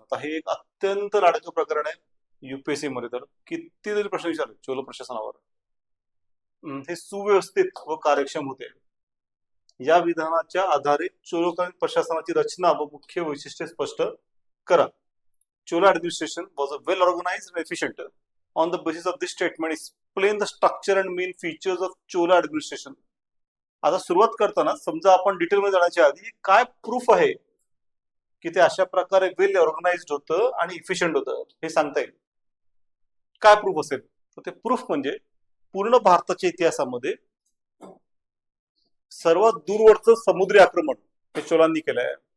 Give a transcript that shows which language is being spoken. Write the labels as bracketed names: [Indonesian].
[Marathi] आता हे एक अत्यंत लाडकं प्रकरण आहे युपीएससी मध्ये, तर कितीतरी प्रश्न विचारले चोल प्रशासनावर. हे सुव्यवस्थित व कार्यक्षम होते. या विधानाच्या आधारे चोलकालीन प्रशासनाची रचना व मुख्य वैशिष्ट्ये स्पष्ट करा. [English] Chola administration was well organized and efficient. On the basis of this statement, explain the structure and main features of Chola administration. [Marathi] आता सुरुवात करताना समजा आपण डिटेलमध्ये जाण्याच्या आधी काय प्रूफ आहे की ते अशा प्रकारे वेल ऑर्गनाइज्ड होतं आणि इफिशियंट होतं हे सांगता येईल. काय प्रूफ असेल तर ते प्रूफ म्हणजे पूर्ण भारताच्या इतिहासामध्ये सर्वात दूरवरचं समुद्री आक्रमण हे चोलांनी केलं आहे.